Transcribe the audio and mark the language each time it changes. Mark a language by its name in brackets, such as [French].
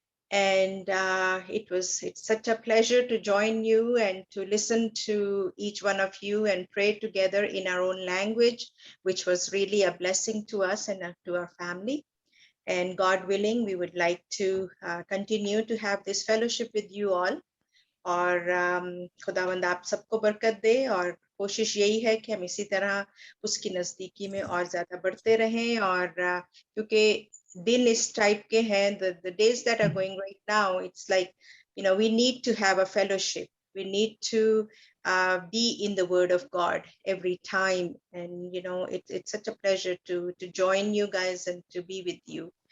[English] And it's such a pleasure to join you and to listen to each one of you and pray together in our own language, which was really a blessing to us and to our family. And God willing, we would like to continue to have this fellowship with you all. [Hindi] और खुदावंद आप सबको बरकत दे, और कोशिश यही है कि हम इसी तरह उसकी नजदीकी में और ज्यादा बढ़ते रहें। और क्योंकि दिन इस टाइप के हैं, [English] the days that are going right now, it's like, you know, we need to have a fellowship. We need to be in the Word of God every time. And, you know, it's such a pleasure to join you guys and to be with you.